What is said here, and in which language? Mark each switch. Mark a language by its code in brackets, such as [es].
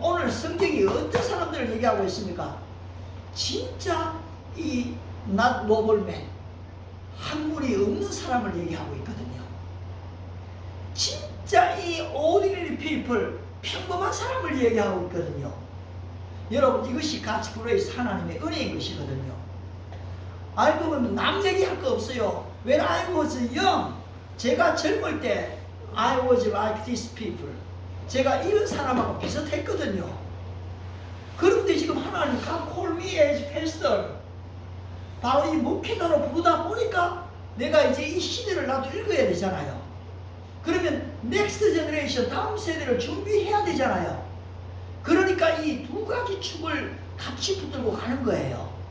[ko] 오늘 성경이 어떤 사람들을 얘기하고 있습니까? 진짜 이 [en] not noble man, [ko] 학문이 없는 사람을 얘기하고 있거든요. 진짜 이 [en] ordinary people, [ko] 평범한 사람을 얘기하고 있거든요. 여러분 이것이 [en] God's grace, [ko] 하나님의 은혜인 것이거든요. 알고 보면 남 얘기할 거 없어요. [en] When I was young, [ko] 제가 젊을 때 [en] I was like these people, [ko] 제가 이런 사람하고 비슷했거든요. 그런데 지금 하나님 [en] God call me as pastor, [ko] 바로 이 목회자로 부르다 보니까 내가 이제 이 시대를 나도 읽어야 되잖아요. 그러면 [en] next generation, [ko] 다음 세대를 준비해야 되잖아요. 그러니까 이 두 가지 축을 같이 붙들고 가는 거예요.